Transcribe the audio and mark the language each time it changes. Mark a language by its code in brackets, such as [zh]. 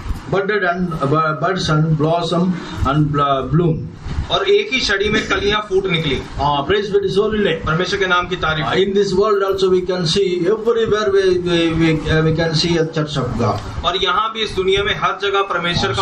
[en] Budded and buds and blossom and bloom. [hi] और एक ही छड़ी में कलियां फूट निकली। [en] Praise be to His holy name. [hi] परमेश्वर के नाम की तारीफ। [en] In this world also we can see everywhere we can see a church of God. [hi] और यहाँ भी इस दुनिया में हर जगह परमेश्वर का